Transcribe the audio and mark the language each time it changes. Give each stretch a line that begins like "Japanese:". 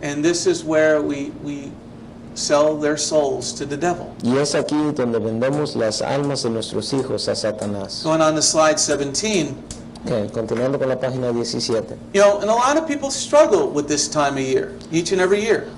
English: And this is where we sell their souls to the devil.
Spanish: Y es aquí donde vendemos las almas de nuestros hijos a Satanás.
English: Going on to slide 17.
Spanish: Okay, continuando con la página 17.
English: You know, and a lot of people struggle with this time of year, each and every year.